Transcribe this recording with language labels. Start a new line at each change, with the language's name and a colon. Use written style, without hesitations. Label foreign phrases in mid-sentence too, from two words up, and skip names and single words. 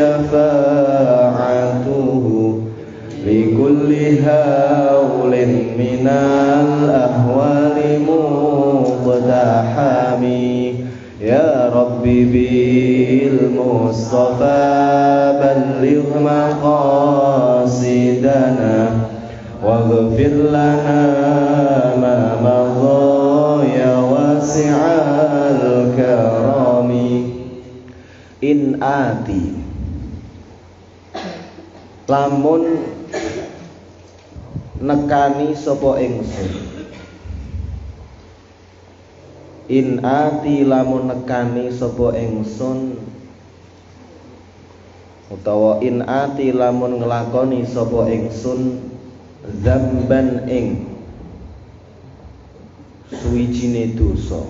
Arabic: شفاعته لكل هول من الأهوال مقتحم يا رب بالمصطفى بلغ مقاصدنا واغفر لنا ما مضى يا واسع الكرم.
Javanese: In ati lamun nekani sapa ingsun. In ati lamun nekani sapa ingsun utawa in ati lamun nglakoni sapa ingsun dzamban ing suwijine dosa.